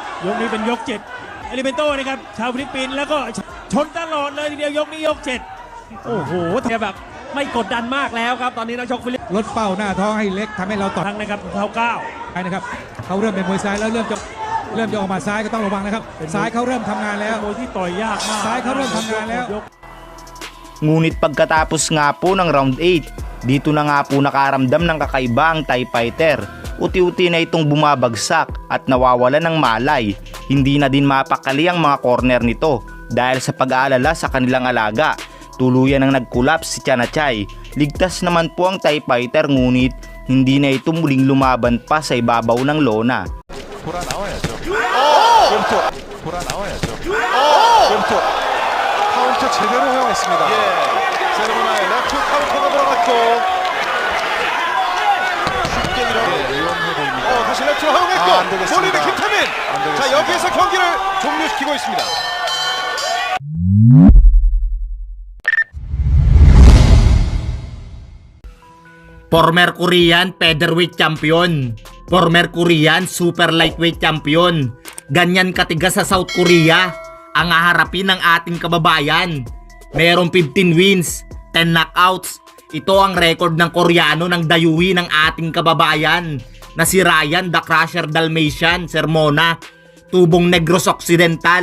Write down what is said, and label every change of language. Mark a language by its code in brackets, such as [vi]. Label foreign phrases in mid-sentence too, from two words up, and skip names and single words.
[th] ยกนี้เป็นยก7เอลิเบนโต้นะครับชาวฟิลิปปินส์แล้วก็ชนตลอดเลยทีเดียวยกนี้ยก7โอ้โหแบบไม่กดดันมากแล้วครับตอนนี้นักชกฟิลิปปินส์ ลดเป้าหน้าท้องให้เล็กทำให้เราต่อ ทั้งนะครับเขาก้าว ไปนะครับเขาเริ่มเป็นมวยซ้ายแล้วเริ่มจะออกมาซ้ายก็ต้องระวังนะครับซ้ายเขาเริ่มทำงานแล้ว มวยที่ต่อยยากมาก ซ้ายเขาเริ่มทำงานแล้ว [tl] Ngunit pagkatapos nga po ng round 8, dito na nga po nakaramdam ng kakaiba ang TIE Fighter. Uti-uti na itong bumabagsak at nawawala ng malay. Hindi na din mapakali ang mga corner nito dahil sa pag-aalala sa kanilang alaga. Tuluyan ang nag-collapse si Chanachay. Ligtas naman po ang TIE Fighter ngunit hindi na ito muling lumaban pa sa ibabaw ng lona. [ko] 돌아 나와야죠. 왼쪽 돌아 나와야죠. 왼쪽 카운터 제대로 허용했습니다. 세르모나의 레프트 카운터가 들어갔고 쉽게 위험해 보입니다. 다시 레프트로 허용했고 안 되겠습니다. 몰리는 김태민. 안 되겠습니다. 자, 여기에서 경기를 종료시키고 있습니다. [en] Former Korean featherweight champion. Former Korean super lightweight champion. [tl] Ganyan katigas sa South Korea ang haharapin ng ating kababayan. Merong 15 wins, 10 knockouts. Ito ang record ng Koreano ng dayuwi ng ating kababayan na si Ryan the Crusher Dalmatian Sermona, tubong Negros Occidental.